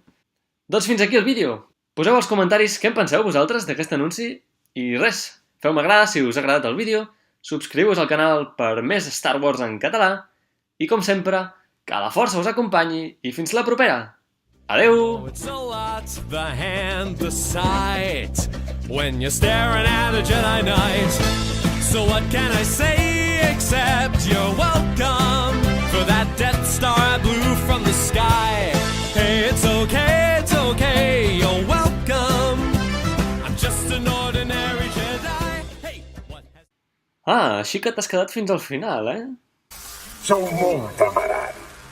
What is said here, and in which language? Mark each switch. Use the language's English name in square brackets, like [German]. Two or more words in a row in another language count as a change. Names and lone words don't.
[Catalan] Doncs fins aquí el vídeo. Poseu als comentaris què en penseu vosaltres d'aquest anunci i res, feu m'agrada si us ha agradat el vídeo, subscriu-vos al canal per més Star Wars en català i, com sempre, que la força us acompanyi i fins la propera. Adeu! [English] It's a lot, the hand, the sight, when you're staring at a Jedi Knight. So what can I say except you're welcome for that Death Star I blew from the sky. Hey, it's okay, you're welcome. I'm just an ordinary Jedi. Hey, what has... [Catalan] Així que t'has quedat fins al final, eh? Sou molt amarat.